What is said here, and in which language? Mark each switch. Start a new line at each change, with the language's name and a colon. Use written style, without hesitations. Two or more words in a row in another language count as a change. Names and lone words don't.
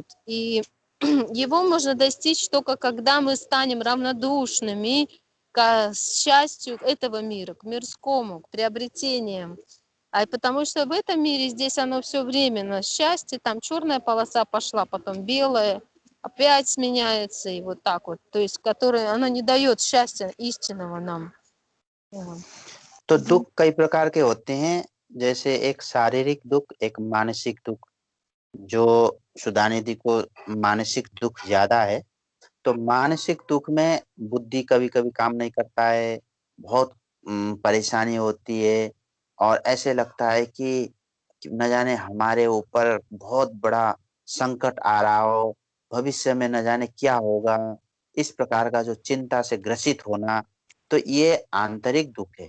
Russian: И его можно достичь только когда мы станем равнодушными к счастью этого мира, к мирскому, к приобретениям. А потому что в этом мире здесь оно все временно. Счастье, там черная полоса пошла, потом белая, опять сменяется, и вот так вот. То есть, которое оно не дает счастья истинного нам. Вот.
Hindi: तो दुख कई प्रकार के होते हैं, जैसे एक शारीरिक दुख, एक मानसिक दुख। जो सुधानिधि को मानसिक दुख ज्यादा है, तो मानसिक दुख में बुद्धि कभी कभी काम नहीं करता है, बहुत परेशानी होती है और ऐसे लगता है कि न जाने हमारे ऊपर बहुत बड़ा संकट आ रहा हो, भविष्य में न जाने क्या होगा, इस प्रकार का जो चिंता से ग्रसित होना, तो ये आंतरिक दुख है।